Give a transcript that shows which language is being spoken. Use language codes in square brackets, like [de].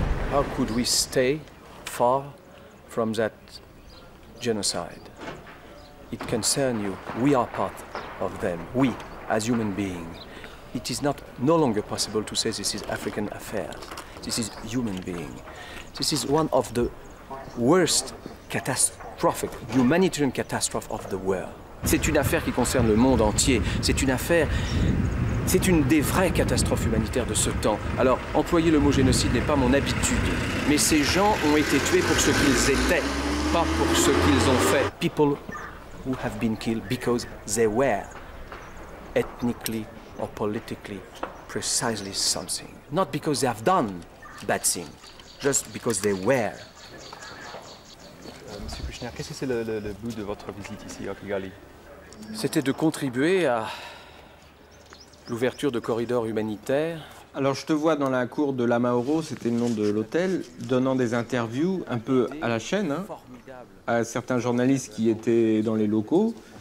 [en] How could we stay far from that genocide? It concerns you. We are part of them. We, as human beings. It is no longer possible to say this is African affairs. This is human being. This is one of the worst catastrophic humanitarian catastrophe of the world. [fr] C'est une affaire qui concerne le monde entier. C'est une des vraies catastrophes humanitaires de ce temps. Alors, employer le mot génocide n'est pas mon habitude, mais ces gens ont été tués pour ce qu'ils étaient, pas pour ce qu'ils ont fait. [en] People who have been killed because they were ethnically or politically precisely something. Not because they have done bad things, just because they were. [fr] Monsieur Kouchner, qu'est-ce que c'est le but de votre visite ici à Kigali? C'était de contribuer à l'ouverture de corridors humanitaires. Alors je te vois dans la cour de la Mauro, c'était le nom de l'hôtel, donnant des interviews un peu à la chaîne, hein, à certains journalistes qui étaient dans les locaux.